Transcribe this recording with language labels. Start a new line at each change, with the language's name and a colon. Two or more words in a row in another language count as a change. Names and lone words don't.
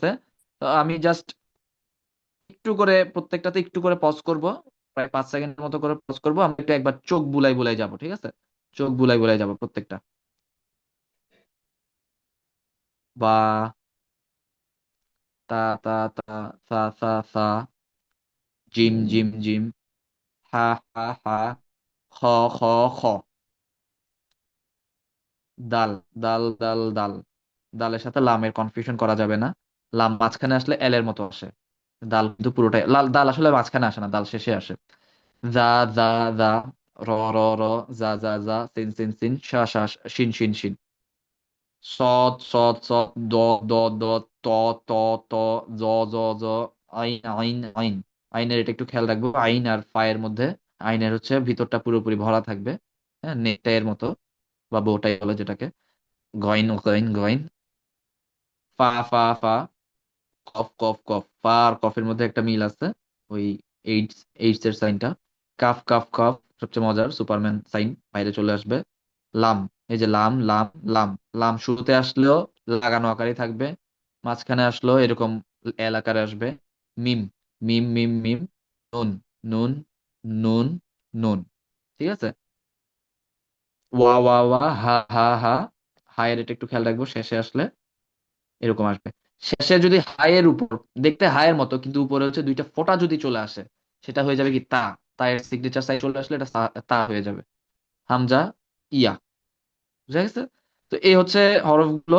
Bangla: তো আমি জাস্ট একটু করে প্রত্যেকটাতে একটু করে পজ করব, প্রায় 5 সেকেন্ডের মতো করে পজ করব, আমরা একটু একবার চোখ বুলাই বুলাই যাব, ঠিক আছে? চোখ বুলাই বুলাই যাব প্রত্যেকটা। বা, তা, তা, তা, সা, সা, সা, জিম, জিম, জিম, হা, হা, হা, খ, খ, খ, দাল, দাল, দাল, দাল। দালের সাথে লামের কনফিউশন করা যাবে না। লাম মাঝখানে আসলে এল এর মতো আসে, দাল কিন্তু পুরোটাই লাল, দাল আসলে মাঝখানে আসে না, দাল শেষে আসে। যা, যা, যা, র, র, র, যা, যা, যা, সিন, সিন, সিন, শা, শা, শিন, শিন, শিন, সদ, সদ, সদ, দ, দ, দ, ত, ত, ত, জ, জ, জ, আইন, আইন, আইন। আইনের এটা একটু খেয়াল রাখবো, আইন আর ফায়ের মধ্যে, আইনের হচ্ছে ভিতরটা পুরোপুরি ভরা থাকবে, হ্যাঁ, নেকটাইয়ের মতো, বা বউটাই বলে যেটাকে। গইন, গইন, গইন। ফা, ফা, ফা, কফ, কফ, কফ। ফা আর কফের মধ্যে একটা মিল আছে, ওই এইডস, এইডস এর সাইনটা। কাফ, কাফ, কাফ, সবচেয়ে মজার সুপারম্যান সাইন বাইরে চলে আসবে। লাম, এই যে লাম, লাম, লাম। লাম শুরুতে আসলেও লাগানো আকারে থাকবে, মাঝখানে আসলেও এরকম এল আকারে আসবে। মিম, মিম, মিম, মিম। নুন, নুন, নুন, নুন, ঠিক আছে। ওয়া, ওয়া, ওয়া, হা, হা, হা। হায়ের এটা একটু খেয়াল রাখবো, শেষে আসলে এরকম আসবে। শেষে যদি হায়ের উপর, দেখতে হায়ের মতো কিন্তু উপরে হচ্ছে দুইটা ফোঁটা যদি চলে আসে, সেটা হয়ে যাবে কি তা। তায়ের
English: signature side
Bangla: চলে আসলে এটা তা হয়ে যাবে। হামজা, ইয়া, বুঝা গেছে? তো এই হচ্ছে হরফগুলো।